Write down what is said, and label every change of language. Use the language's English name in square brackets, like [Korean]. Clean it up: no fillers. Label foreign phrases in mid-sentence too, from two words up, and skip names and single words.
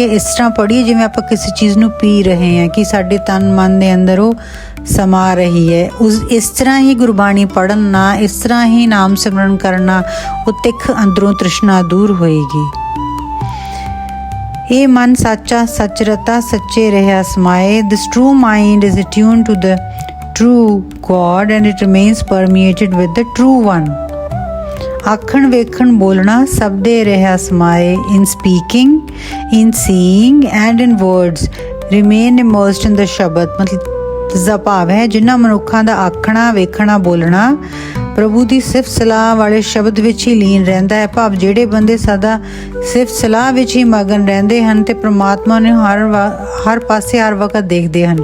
[Punjabi] ਇਸ ਤਰ੍ਹਾਂ ਪੜ੍ਹੀਏ ਜਿਵੇਂ ਆਪਾਂ ਕਿਸੇ ਚੀਜ਼ ਨੂੰ ਪੀ ਰਹੇ ਹਾਂ, ਕਿ ਸਾਡੇ ਤਨ ਮਨ ਦੇ ਅੰਦਰ ਉਹ ਸਮਾ ਰਹੀ ਹੈ। ਇਸ ਤਰ੍ਹਾਂ ਹੀ ਗੁਰਬਾਣੀ ਪੜ੍ਹਨਾ, ਇਸ ਤਰ੍ਹਾਂ ਹੀ ਨਾਮ ਸਿਮਰਨ ਕਰਨਾ, ਉਹ ਤਿੱਖ ਅੰਦਰੋਂ ਤ੍ਰਿਸ਼ਨਾ ਦੂਰ ਹੋਏਗੀ। ਇਹ ਮਨ ਸਾਚਾ ਸੱਚ ਰਤਾ, ਸੱਚੇ ਰਹਿਆ ਸਮਾਏ। [English] This true mind is attuned to the true God and it remains permeated with the true one। [Punjabi] ਆਖਣ ਵੇਖਣ ਬੋਲਣਾ ਸਭ ਦੇ ਰਹਿਆ ਸਮਾਏ। [English] In speaking, in seeing and in words remain immersed in the ਸ਼ਬਦ। [Punjabi] ਮਤਲਬ ਇਸਦਾ ਭਾਵ ਹੈ ਜਿਨ੍ਹਾਂ ਮਨੁੱਖਾਂ ਦਾ ਆਖਣਾ ਵੇਖਣਾ ਬੋਲਣਾ ਪ੍ਰਭੂ ਦੀ ਸਿਫਤ ਸਲਾਹ ਵਾਲੇ ਸ਼ਬਦ ਵਿੱਚ ਹੀ ਲੀਨ ਰਹਿੰਦਾ ਹੈ। ਭਾਵ ਜਿਹੜੇ ਬੰਦੇ ਸਦਾ ਸਿਫਤ ਸਲਾਹ ਵਿੱਚ ਹੀ ਮਗਨ ਰਹਿੰਦੇ ਹਨ ਤੇ ਪ੍ਰਮਾਤਮਾ ਨੂੰ ਹਰ ਪਾਸੇ ਹਰ ਵਕਤ ਦੇਖਦੇ ਹਨ।